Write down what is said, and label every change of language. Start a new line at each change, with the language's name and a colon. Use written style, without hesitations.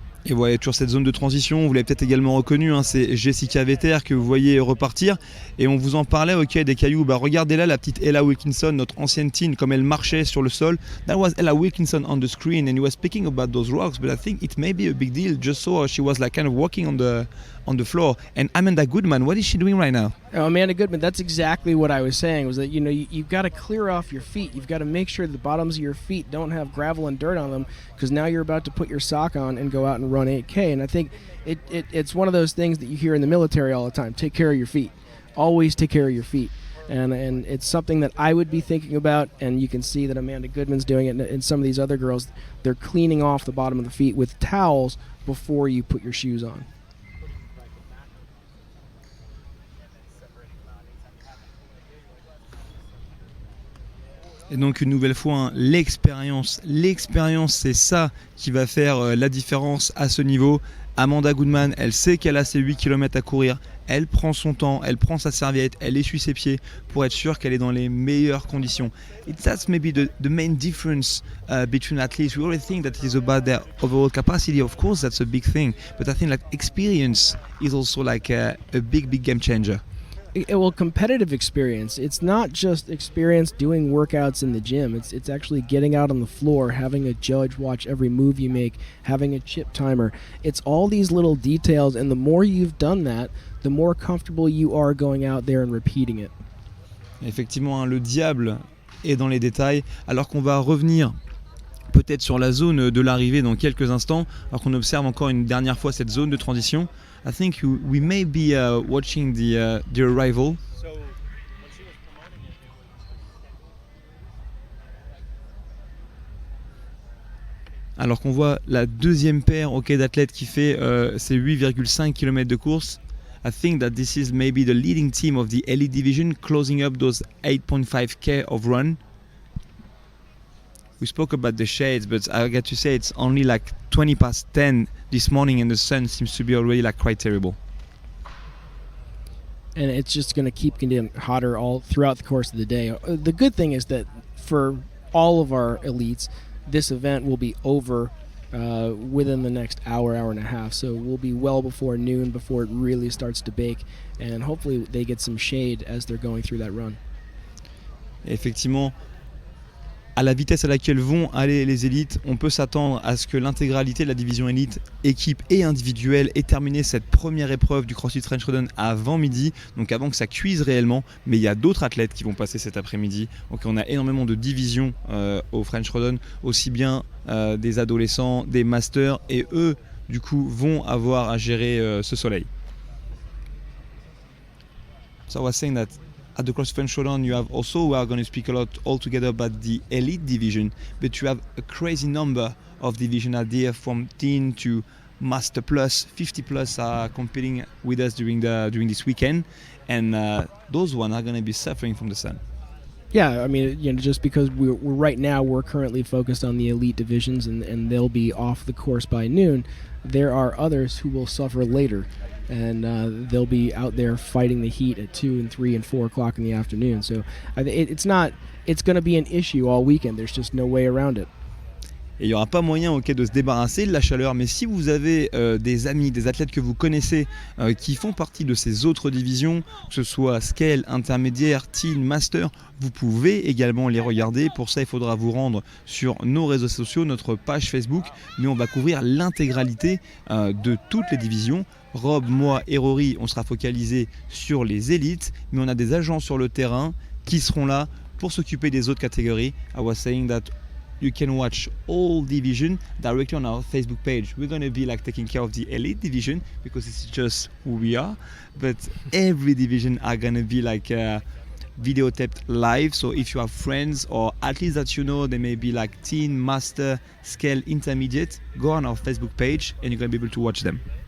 French: Et voilà, toujours cette zone de transition, vous l'avez peut-être également reconnu, hein, c'est Jessica Vetter que vous voyez repartir. Et on vous en parlait, ok, des cailloux. Bah, regardez là la petite Ella Wilkinson, notre ancienne teen, comme elle marchait sur le sol.
English: That was Ella Wilkinson on the screen, and he was speaking about those rocks, but I think it may be a big deal. Just so she was like kind of walking on the floor. And Amanda Goodman, what is she doing right now? Oh, Amanda Goodman, that's exactly what I was saying, was that, you know, you've got to clear off your feet. You've got to make sure the bottoms of your feet don't have gravel and dirt on them, because now you're about to put your sock on and go out and run 8K. And I think it's one of those things that you hear in the military all the time. Take care of your feet. Always take care of your feet. And it's something that I would be thinking about, and you can see that Amanda Goodman's doing it, and some of these other girls, they're cleaning off the bottom of the feet with towels before you put your shoes on.
French: Et donc une nouvelle fois, hein, l'expérience c'est ça qui va faire la différence à ce niveau. Amanda Goodman, elle sait qu'elle a ses 8 km à courir, elle prend son temps, elle prend sa serviette, elle essuie ses pieds pour être sûre qu'elle est dans les meilleures conditions.
English: That's maybe the main difference between athletes. We always think that it is about their overall capacity. Of course, that's a big thing, but I think like experience is also like a big game changer. Well, competitive experience. It's not just experience doing workouts in the gym. It's actually getting out on the floor, having a judge watch every move you make, having a chip timer. It's all these little details, and the more you've done that, the more comfortable you are going out there and repeating it.
French: Effectivement, hein, le diable est dans les détails, alors qu'on va revenir peut-être sur la zone de l'arrivée dans quelques instants, alors qu'on observe encore une dernière fois cette zone de transition.
English: I think we may be watching the arrival.
French: Alors qu'on voit la deuxième paire d'athlètes qui fait ses 8,5 km de course.
English: I think that this is maybe the leading team of the elite division, closing up those 8.5k of run. We spoke about the shades, but I got to say it's only like 20 past 10 this morning and the sun seems to be already like quite terrible. And it's just going to keep getting hotter all throughout the course of the day. The good thing is that for all of our elites, this event will be over within the next hour and a half. So we'll be well before noon before it really starts to bake. And hopefully they get some shade as they're going through that run.
French: Effectivement, à la vitesse à laquelle vont aller les élites, on peut s'attendre à ce que l'intégralité de la division élite, équipe et individuelle, ait terminé cette première épreuve du CrossFit French Rodon avant midi, donc avant que ça cuise réellement. Mais il y a d'autres athlètes qui vont passer cet après-midi. Donc on a énormément de divisions au French Rodon, aussi bien des adolescents, des masters, et eux, du coup, vont avoir à gérer ce soleil.
English: So I was saying that at the CrossFit French Showdown, you have also, we are going to speak a lot altogether about the elite division, but you have a crazy number of division out there from teen to master plus. 50 plus are competing with us during this weekend, and those ones are going to be suffering from the sun. Yeah, I mean, just because we're right now we're currently focused on the elite divisions and they'll be off the course by noon. There are others who will suffer later. And they'll be out there fighting the heat at 2 and 3 and 4 o'clock in the afternoon. So it's going to be an issue all weekend. There's just no way around it.
French: Et il n'y aura pas moyen de se débarrasser de la chaleur, mais si vous avez des amis, des athlètes que vous connaissez qui font partie de ces autres divisions, que ce soit scale, intermédiaire, teen, master, vous pouvez également les regarder. Pour ça, il faudra vous rendre sur nos réseaux sociaux, notre page Facebook, mais on va couvrir l'intégralité de toutes les divisions. Rob, moi et Rory, on sera focalisé sur les élites, mais on a des agents sur le terrain qui seront là pour s'occuper des autres catégories.
English: I was saying that you can watch all division directly on our Facebook page. We're going to be like taking care of the elite division because it's just who we are, but every division are going to be like videotaped live. So if you have friends or athletes that you know, they may be like teen, master, scale, intermediate, go on our Facebook page and you're going to be able to watch them.